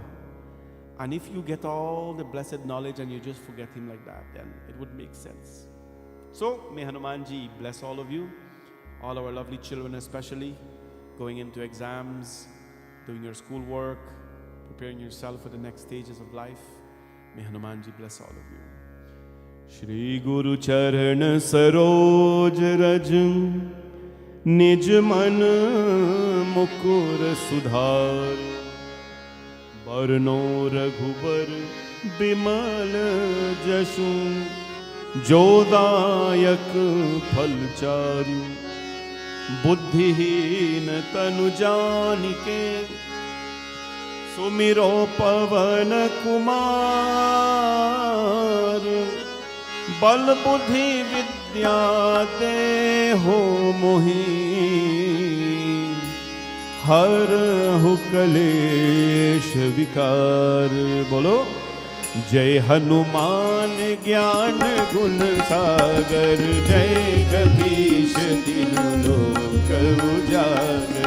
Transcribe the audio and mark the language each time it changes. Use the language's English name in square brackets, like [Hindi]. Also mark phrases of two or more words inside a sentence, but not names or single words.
[English] And if you get all the blessed knowledge and you just forget him like that, then it would make sense. So may Hanumanji bless all of you, all our lovely children especially, going into exams, doing your schoolwork, preparing yourself for the next stages of life. May Hanumanji bless all of you. [Awadhi] श्री गुरु चरन सरोज रज निज मन मुकुर सुधार बरनो रघुबर बिमल जशु जोडायक फलचारु बुद्धिहीन तनु जानिके सुमिरो पवन कुमार बल बुद्धि विद्या दे हो मोहि हर हु कलेश विकार. बोलो जय हनुमान ज्ञान गुण सागर, जय कपीश तिनु लोक उजागर।